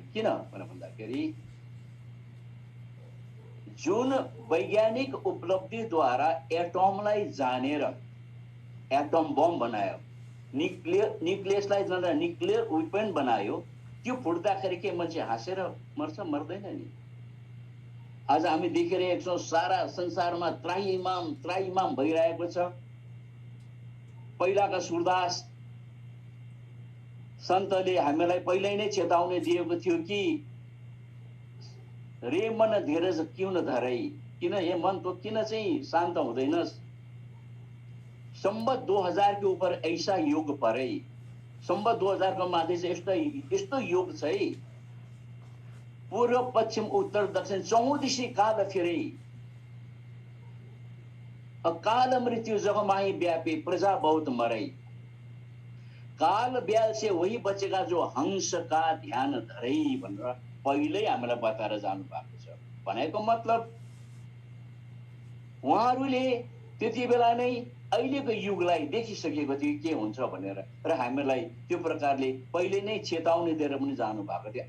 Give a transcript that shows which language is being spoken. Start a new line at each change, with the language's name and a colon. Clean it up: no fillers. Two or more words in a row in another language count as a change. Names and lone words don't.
Nepali: किन भन्दाखेरि जुन वैज्ञानिक उपलब्धिद्वारा एटमलाई जानेर एटम बम बनायो, न्युक्लियसलाई जानेर न्युक्लियर वेपन बनायो, त्यो फुट्दाखेरि के मान्छे हाँसेर मर्छ? मर्दैन नि। आज हामी देखिरहेका छौँ सारा संसारमा त्राइमाम भइरहेको छ। पहिलाका सुरदास सन्तले हामीलाई पहिल्यै नै चेतावनी दिएको थियो कि
Hindi: रे मन धीरज क्यों न धरै,
Nepali: किन हे मन तो किन चाहिँ शान्त हुँदैनस्? संवत 2000 के ऊपर ऐसा युग परै, संवत 2000 को माथि चाहिँ यस्तो युग छ है,
Hindi: पूर्व पश्चिम उत्तर दक्षिण 14 दिशा काल फिरै, अकाल मृत्यु जगमाही व्यापी प्रजा बहुत मरै, काल ब्याल से वही बचेगा जो हंस का ध्यान धरै
Nepali: भनेर पहिल्यै हामीलाई बताएर जानु भएको छ। भनेको मतलब उहाँहरूले त्यति बेला नै अहिलेको युगलाई देखिसकेको थियो के हुन्छ भनेर, र हामीलाई त्यो प्रकारले पहिले नै चेतावनी दिएर पनि जानु भएको थियो।